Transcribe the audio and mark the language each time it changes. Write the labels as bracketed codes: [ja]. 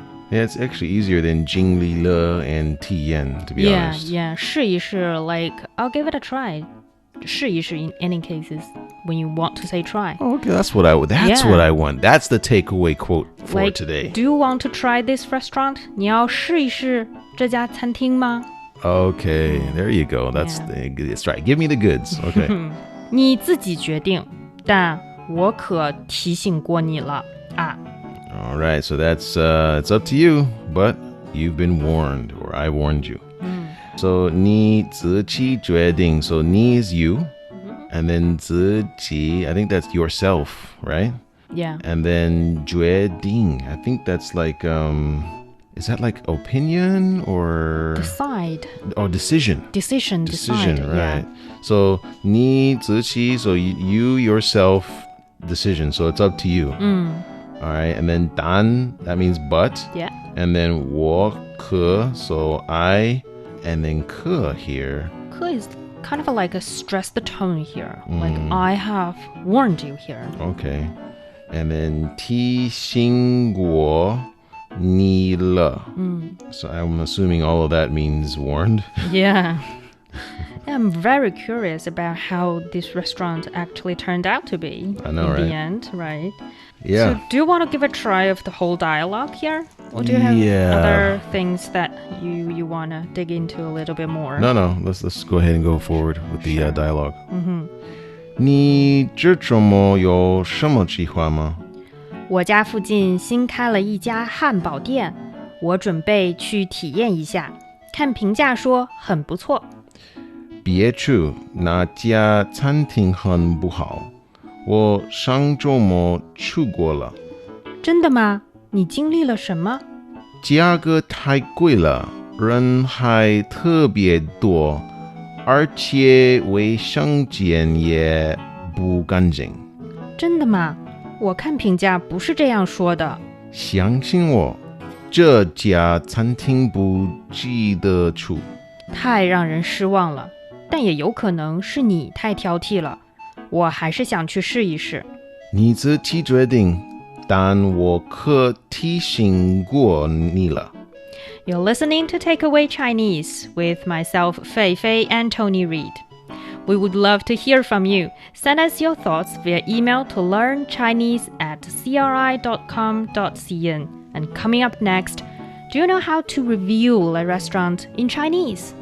[en] Yeah, it's actually easier than 经历了 and 体验, to be honest. Yeah, 试一试 like I'll give it a try. 试一试 in any cases when you want to say try. Oh, okay, that's what I want. That's the takeaway quote for like, today. Do you want to try this restaurant? [zh] 你要试一试这家餐厅吗? [en] Okay, there you go. That's right. Give me the goods. Okay. [zh] 你自己决定，但我可提醒过你了啊。 [en] All right, so that's it's up to you, but you've been warned, or I warned you. So 你自己决定. So 你 is you, and then 自己, I think that's yourself, right? Yeah. And then 决定, I think that's like is that like opinion or decide? Oh, decision. Decision, right. Yeah. So 你自己, so you yourself decision. So it's up to you. All right, and then 但, that means but. Yeah. And then 我可, so I, and then 可 here. 可 is kind of like a stress the tone here. Like I have warned you here. Okay. And then 提醒过你了. So I'm assuming all of that means warned. Yeah. I'm very curious about how this restaurant actually turned out to be. I know, in right? the end, right? Yeah. So do you want to give a try of the whole dialogue here? Or do you have other things that you want to dig into a little bit more? No. Let's go ahead and go forward with the dialogue. [zh] 你这周末有什么计划吗？我家附近新开了一家汉堡店，我准备去体验一下，看评价说很不错。别去，那家餐厅很不好，我上周末去过了。真的吗？你经历了什么？价格太贵了，人还特别多，而且卫生间也不干净。真的吗？我看评价不是这样说的。相信我，这家餐厅不值得去。太让人失望了，但也有可能是你太挑剔了。我还是想去试一试。你自己决定，但我可提醒过你了。 [en] You're listening to Takeaway Chinese with myself, Fei Fei and Tony Reid. We would love to hear from you. Send us your thoughts via email to learnchinese@cri.com.cn. And coming up next, do you know how to review a restaurant in Chinese?